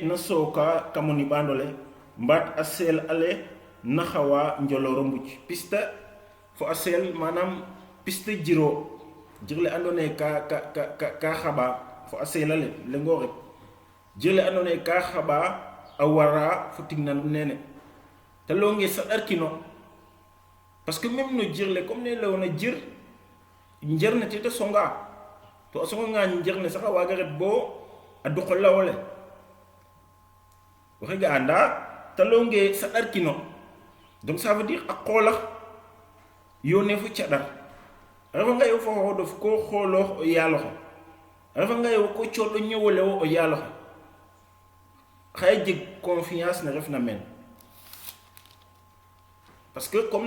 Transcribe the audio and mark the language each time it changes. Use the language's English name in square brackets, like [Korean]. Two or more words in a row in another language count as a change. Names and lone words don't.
[Serer] na sooka kamo niɓandole mbat a seel ale na xawa njoloro mbuc piste fo a seel manam piste jirle andona ye ka xaɓa fo a seel ale lengo rek jirle andona ye ka xaɓa a wara fo tignan nene te longe saɗarkino [French] parce que même [Serer] no jirle comme ne lewona jir njerne te ta songa to a songa nga njerne sax a waga ret bo a duqo lawole waxe ga anda talonge saɗarkino [French] donc ça veut dire [Serer] a qoolax yone fo caɗar a refa nga yo fo xoxodof ko xooloox o yaaloxe a refa nga yo ko cooɗo ñowole wo o yaaloxe xaye jeg confiance ne refna meen [French] parce que comme [Serer] ne